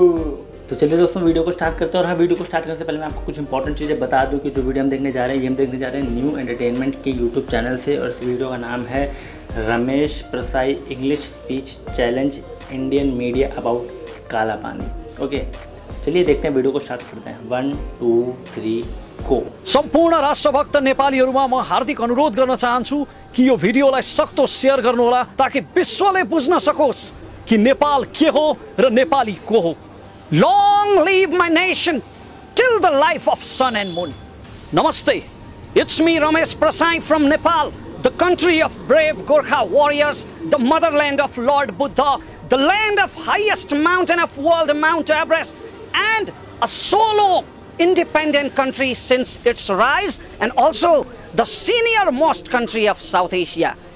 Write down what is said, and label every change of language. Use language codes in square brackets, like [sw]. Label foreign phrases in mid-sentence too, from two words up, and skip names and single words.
[hi] तो चलिए दोस्तों वीडियो को स्टार्ट करते हैं। और हाँ, वीडियो को स्टार्ट करने से पहले मैं आपको कुछ इंपॉर्टेंट चीज़ें बता दूँ कि जो वीडियो हम देखने जा रहे हैं, ये हम देखने जा रहे हैं न्यू एंटरटेनमेंट के [en] YouTube channel [hi] से, और इस वीडियो का नाम है रमेश प्रसाई इंग्लिश स्पीच चैलेंज इंडियन मीडिया अबाउट काला पानी। ओके, चलिए देखते हैं, वीडियो को स्टार्ट करते हैं। 1 2 3 गो। [ne] सम्पूर्ण राष्ट्रभक्त नेपालीहरुमा म हार्दिक अनुरोध गर्न चाहन्छु कि यो भिडियोलाई सक्दो शेयर गर्नुहोला, ताकि विश्वले बुझ्न सकोस् कि नेपाल के हो र नेपाली को हो। [en] Long live my nation till the life of sun and moon. Namaste. It's me Ramesh Prasai from Nepal, the country of brave Gorkha warriors, the motherland of Lord Buddha, the land of highest mountain of world, Mount Everest, and a solo independent country since its rise, and also the senior most country of South Asia.